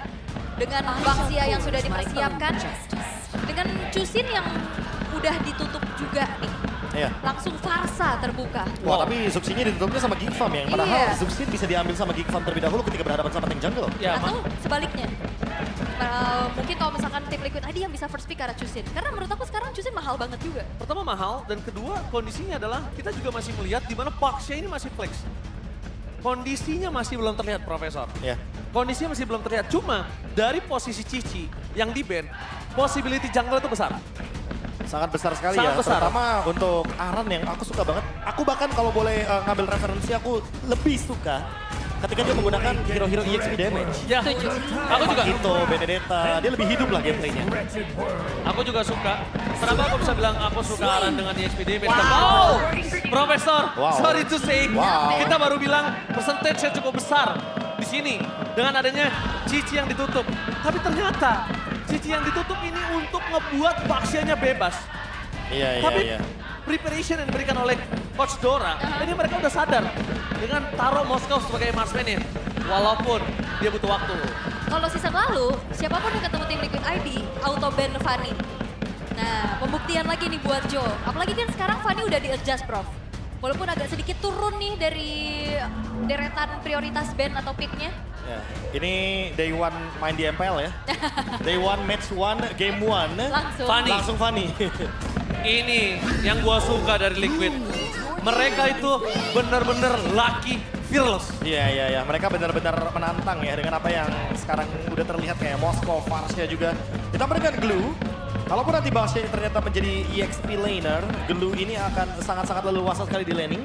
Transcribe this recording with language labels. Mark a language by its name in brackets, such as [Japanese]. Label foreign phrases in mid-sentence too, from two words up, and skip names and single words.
[Indonesian] Dengan Baxia yang sudah dipersiapkan, dengan Chusin yang udah ditutup juga nih. Iya. Langsung Farsa terbuka. Wah, tapi subsidinya ditutupnya sama Geek Farm ya. Padahal Iya. subsidi bisa diambil sama Geek Farm terlebih dahulu ketika berhadapan sama [English] tank jungle. [Indonesian] Ya, Atau sebaliknya. Mungkin kalau misalkan tim Liquid ID yang bisa [English] first pick [Indonesian] karena Chusin. Karena menurut aku sekarang Chusin mahal banget juga. pertama mahal dan kedua kondisinya adalah kita juga masih melihat di mana Baxia ini masih flex. Kondisinya masih belum terlihat, Profesor. Ya. Kondisinya masih belum terlihat. Cuma dari posisi Cici yang di ban, [English] possibility jungle [Indonesian] itu besar. Sangat besar sekali Sangat ya, besar. terutama untuk Aran yang aku suka banget. Aku bahkan kalau boleh ngambil referensi, aku lebih suka ketika dia menggunakan hero-hero [English] EXP damage. [Indonesian] Ya, Setuju. aku juga. Itu Benedetta, dia lebih hidup lah gameplaynya. Aku juga suka. Kenapa aku bisa bilang aku suka Aran dengan [English] EXP damage? [Indonesian] Wow. Wow, Profesor, Wow. [English] sorry to say, Wow. [Indonesian] kita baru bilang persentasenya cukup besar di sini dengan adanya Cici yang ditutup. Tapi ternyata Cici yang ditutup ini untuk ngebuat Baxianya bebas. Iya, Tapi iya. preparation yang diberikan oleh Coach Dora, ini mereka udah sadar dengan taruh Moskow sebagai marksman-nya. Walaupun dia butuh waktu. Kalau season lalu, siapapun yang ketemu tim Liquid ID, auto ban Fanny. Nah, pembuktian lagi nih buat Joe. Apalagi kan sekarang Fanny udah di-adjust, Prof. Walaupun agak sedikit turun nih dari deretan prioritas ban atau pick-nya. Ya. Ini [English] day one [Indonesian] main di MPL ya. [English] Day one, match one, game one. [Indonesian] Langsung. Fanny. Langsung Fanny. Ini yang gua suka dari Liquid. Mereka itu benar-benar [English] lucky, fearless. [Indonesian] Iya. Mereka benar-benar menantang ya dengan apa yang sekarang udah terlihat kayak Moskow, Farsia juga. Ditambah dengan Glue. Kalaupun nanti Baxia ternyata menjadi [English] EXP laner, [Indonesian] Glue ini akan sangat-sangat leluasa sekali di laning.